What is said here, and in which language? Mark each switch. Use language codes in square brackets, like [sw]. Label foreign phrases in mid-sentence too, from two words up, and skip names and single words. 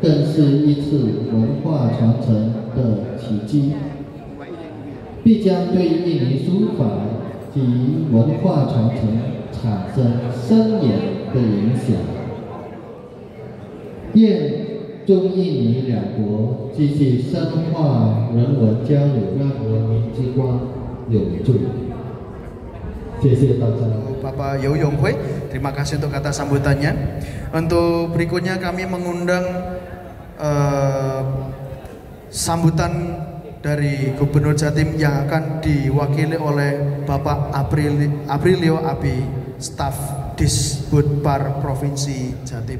[zh] 更是一次文化传承的奇迹，必将对印尼书法及文化传承产生深远的影响。愿中印尼两国继续深化人文交流，让人民之光永驻。谢谢大家。 [id] Bapak Yeo Yong Hui, terima kasih untuk kata sambutannya. Untuk berikutnya kami mengundang sambutan dari Gubernur Jatim yang akan diwakili oleh Bapak Aprilio Abi, staf Disbudpar Provinsi Jatim.